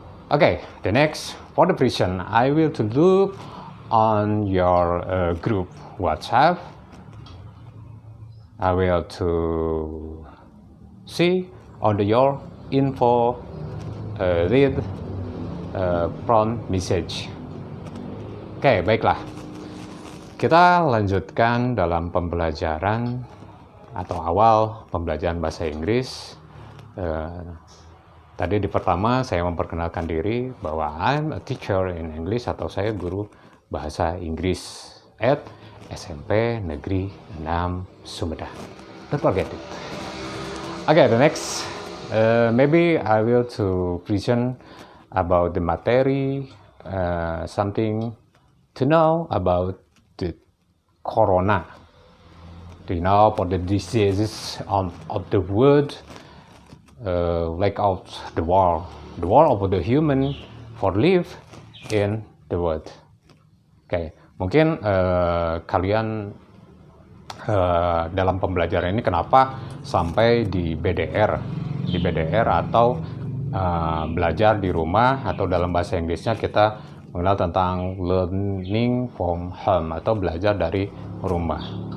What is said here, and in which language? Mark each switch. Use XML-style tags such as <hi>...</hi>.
<en>Okay, the next, for the present, I will to look on your group WhatsApp. I will to see on your info, read from message.</en> <id>Oke, baiklah. Kita lanjutkan dalam pembelajaran atau awal pembelajaran bahasa Inggris. Tadi di pertama saya memperkenalkan diri bahwa</id> <en>I'm a teacher in English,</en> <id>atau saya guru bahasa Inggris at SMP Negeri 6 Sumedang.</id> <en>Don't forget it. Okay, the next, maybe I will to present about the material, something to know about the corona. Do you know about the diseases of the world, like of the world of the human for live in the world.</en> <id>Okay, mungkin kalian dalam pembelajaran ini kenapa sampai di BDR atau belajar di rumah, atau dalam bahasa Inggrisnya kita mengenal tentang</id> <en>learning from home</en> <id>atau belajar dari rumah.</id>